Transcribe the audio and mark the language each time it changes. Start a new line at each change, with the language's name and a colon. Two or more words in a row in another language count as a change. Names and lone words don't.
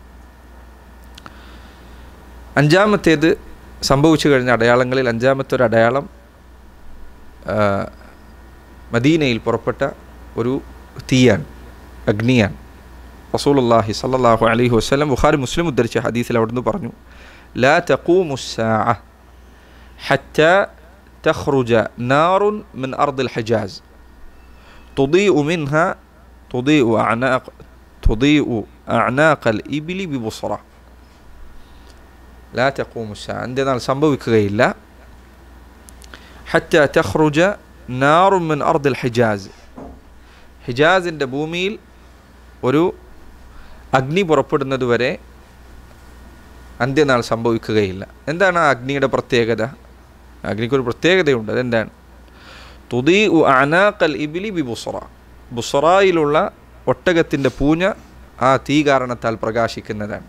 Malayalam: 5-ാമത്തേത് സംഭവിച്ചു കഴിഞ്ഞ അടയാളങ്ങളിൽ 5-ാമത്തെ ഒരു അടയാളം മദീനയിൽ പുറപ്പെട്ട ഒരു തീയാണ്, അഗ്നിയാണ്. റസൂലുള്ളാഹി
Arabic: صلى الله عليه وسلم
Malayalam: ബുഖാരി മുസ്ലിം ഉദ്ധരിച്ച ഹദീസിൽ അവിടുന്ന് പറഞ്ഞു,
Arabic: لا تقوم الساعة حتى تخرج نار من أرض الحجاز تضيء منها تضيء أعناق الإبل ببصرة لا تقوم الساعة عندنا സംഭവിക്കുകയില്ല حتى تخرج نار من أرض الحجاز
Malayalam: ഹിജാസിൻ്റെ ഭൂമിയിൽ ഒരു അഗ്നി പുറപ്പെടുന്നത് വരെ അന്ത്യനാൾ സംഭവിക്കുകയില്ല. എന്താണ് ആ അഗ്നിയുടെ പ്രത്യേകത? അഗ്നിക്കൊരു പ്രത്യേകതയുണ്ട്. അതെന്താണ്?
Arabic: تضيء أعناق الإبل ب بصرى,
Malayalam: ബുസ്റയിലുള്ള ഒട്ടകത്തിൻ്റെ പൂഞ്ഞ ആ തീ കാരണത്താൽ പ്രകാശിക്കുന്നതാണ്.